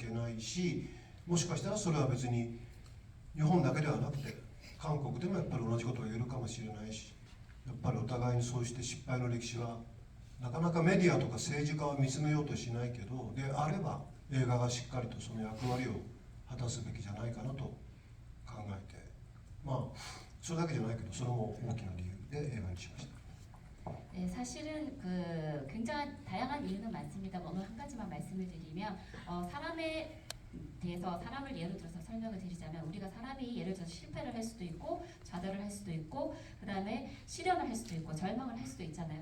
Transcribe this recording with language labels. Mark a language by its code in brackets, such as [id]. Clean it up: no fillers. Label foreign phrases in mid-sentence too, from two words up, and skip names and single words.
[ja] ないし、もしかしたらそれは別に日本だけではなくて韓国でもやっぱり同じことが言えるかもしれないし、やっぱりお互いにそうして失敗の歴史はなかなかメディアとか政治家は見つめようとしないけど、であれば映画がしっかりとその役割を果たすべきじゃないかなと考えて、それだけじゃないけどそれも大きな理由で映画にしました。 [ko] 네, 사실은 굉장히 다양한 이유는 많습니다. 오늘 한 가지만 말씀을 드리면 사람에 대해서 사람을 예로 들어서 설명을 드리자면 우리가 사람이 예를 들어서 실패를 할 수도 있고 좌절을 할 수도 있고 그 다음에 실현을 할 수도 있고 절망을 할 수도 있잖아요.